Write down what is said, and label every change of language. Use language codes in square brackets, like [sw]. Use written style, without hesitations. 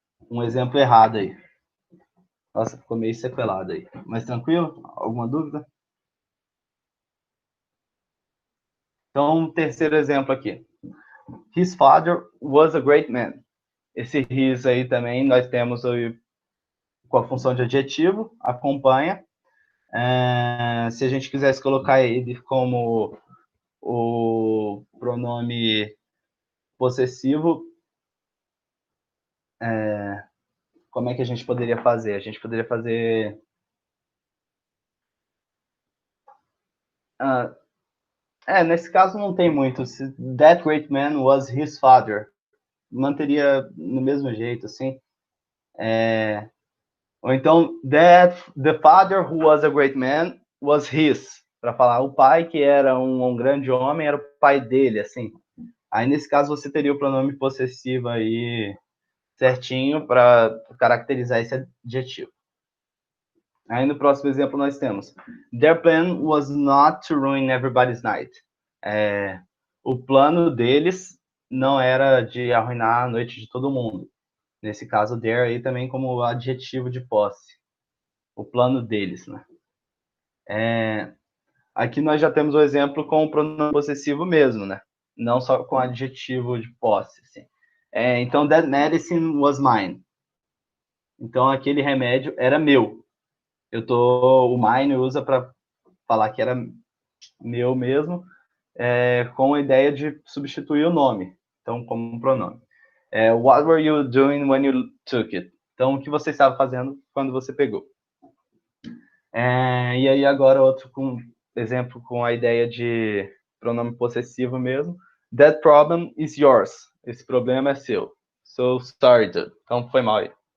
[pt] Um exemplo errado aí. Nossa, ficou meio sequelado aí. Mas tranquilo? Alguma dúvida? Então, terceiro exemplo aqui. [en] His father was a great man. [pt] Esse his aí também nós temos com a função de adjetivo, acompanha. Se a gente quisesse colocar ele como o pronome possessivo, como é que a gente poderia fazer? A gente poderia fazer... nesse caso não tem muito. [en] That great man was his father. [pt] Manteria no mesmo jeito, assim. Ou então, [en] the father who was a great man was his. [pt] Para falar, o pai que era um grande homem era o pai dele, assim. Aí, nesse caso, você teria o pronome possessivo aí certinho para caracterizar esse adjetivo. Aí, no próximo exemplo, nós temos [en] their plan was not to ruin everybody's night. [pt] O plano deles não era de arruinar a noite de todo mundo. Nesse caso, their aí também como adjetivo de posse. O plano deles, né? Aqui nós já temos o exemplo com o pronome possessivo mesmo, né? Não só com adjetivo de posse, assim. [en] Então, that medicine was mine. [pt] Então, aquele remédio era meu. O mine usa para falar que era meu mesmo, com a ideia de substituir o nome. Então, como um pronome. [en] What were you doing when you took it? [pt] Então, o que você estava fazendo quando você pegou? E aí, agora, outro exemplo com a ideia de pronome possessivo mesmo. [en] That problem is yours. [pt] Esse problema é seu. [en] So sorry, dude. [pt] Então, foi mal aí.